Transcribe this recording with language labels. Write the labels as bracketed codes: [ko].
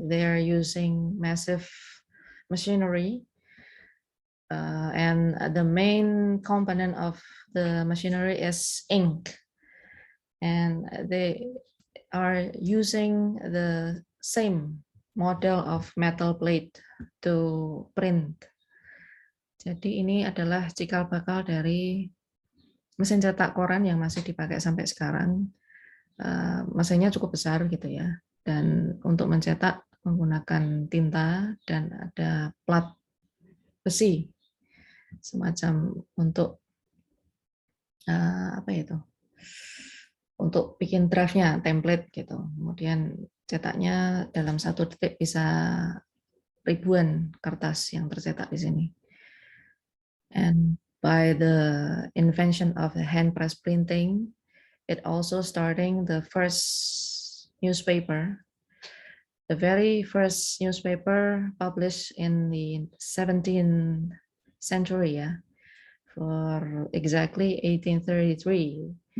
[en] They are using massive machinery, and the main component of the machinery is ink, and they are using the same model of metal plate to print. [id] Jadi ini adalah cikal bakal dari mesin cetak koran yang masih dipakai sampai sekarang. Mesinnya cukup besar gitu ya, dan untuk mencetak menggunakan tinta dan ada plat besi semacam untuk apa itu, untuk bikin draftnya, template gitu. Kemudian cetaknya dalam 1 detik bisa ribuan kertas yang tercetak di sini. [en] And by the invention of the hand press printing, it also starting the first newspaper. The very first newspaper published in the 17th century, yeah, for exactly 1833.